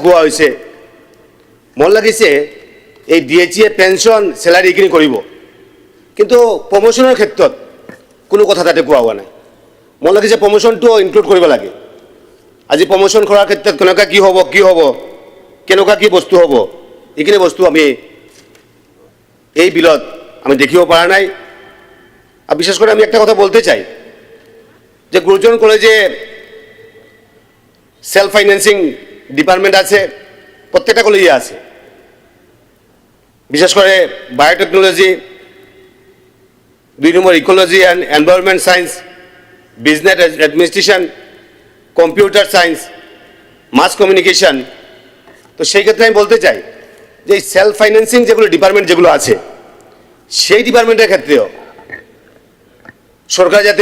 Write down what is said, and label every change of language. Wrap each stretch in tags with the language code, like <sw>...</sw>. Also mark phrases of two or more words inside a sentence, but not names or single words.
<as>কোৱা হৈছে মন লাগিছে এই DHE</as> <en>pension salary</en> <as>এইখিনি কৰিব কিন্তু প্ৰমোশ্যনৰ ক্ষেত্ৰত কোনো কথা তাতে কোৱা হোৱা নাই মন লাগিছে প্ৰমোশ্যনটো ইনক্লুড কৰিব লাগে আজি প্ৰমোশ্যন কৰাৰ ক্ষেত্ৰত কেনেকুৱা কি হ'ব কেনেকুৱা কি বস্তু হ'ব এইখিনি বস্তু আমি এই বিলত আমি দেখিব পৰা নাই</as> <bn>আর বিশেষ করে আমি একটা কথা বলতে চাই যে গুরুজন কলেজে</bn> <en>self financing department</en> <bn>আছে প্রত্যেকটা কলেজে আছে বিশেষ করে বায়োটেকনোলজি 2 নম্বর</bn> <en>ecology and environment science business administration computer science mass communication</en> <bn>তো সেই ক্ষেত্রে আমি বলতে চাই যে</bn> <en>self financing</en> <bn>যেগুলো ডিপার্টমেন্ট যেগুলো আছে সেই ডিপার্টমেন্টের ক্ষেত্রেও সরকার যাতে</bn>